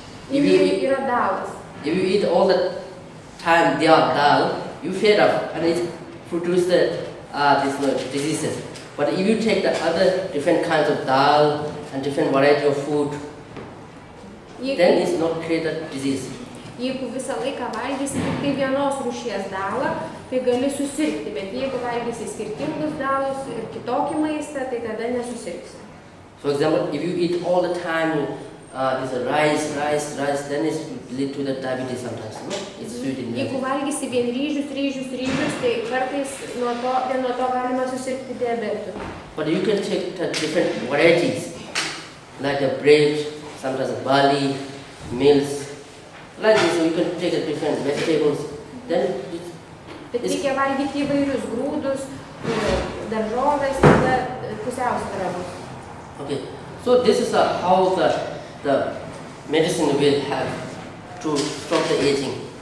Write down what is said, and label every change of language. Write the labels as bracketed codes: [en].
[lt] Yra dalas. [en] If you eat all the time dal, you fed up and it produces these diseases. But if you take the other different kinds of dal and different variety of food, then it's not create a disease. [lt] Jeigu visą laiką valgysi tik tai vienos rūšies dalą, tai gali susirgti, bet jeigu valgysi skirtingus dalus ir kitokį maistą, tai tada nesusirgsi. [en] For example, if you eat all the time this rice, then it lead to the diabetes sometimes. It's sweet in [lt] Jeigu valgysi vien ryžius, tai kartais nuo to galima susirgti diabetu. [en] But you can take the different varieties, like the bread, sometimes barley, meals. Like this, you can take the different vegetables. Then [lt] Bet reikia valgyti įvairius grūdus, daržoves, tada pusiausvyra bus. [en] Okay, so this is how the medicine will have to stop the aging.